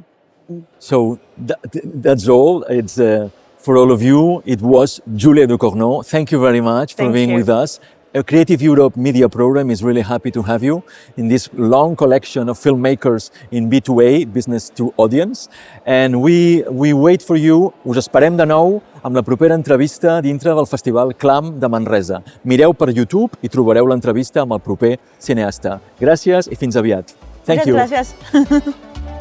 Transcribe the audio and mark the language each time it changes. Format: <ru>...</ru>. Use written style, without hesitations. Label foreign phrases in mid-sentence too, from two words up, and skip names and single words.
<en>So that's all. It's for all of you. It was Julia Ducournau. Thank you very much for being with us. A Creative Europe media program is really happy to have you in this long collection of filmmakers in B2A, business to audience. And we wait for you.</en> <ca>Us esperem de nou amb la propera entrevista dintre del Festival Clam de Manresa. Mireu per YouTube i trobareu l'entrevista amb el proper cineasta. Gràcies i fins aviat.</ca> <en>Thank you.</en> <ca>Gràcies.</ca>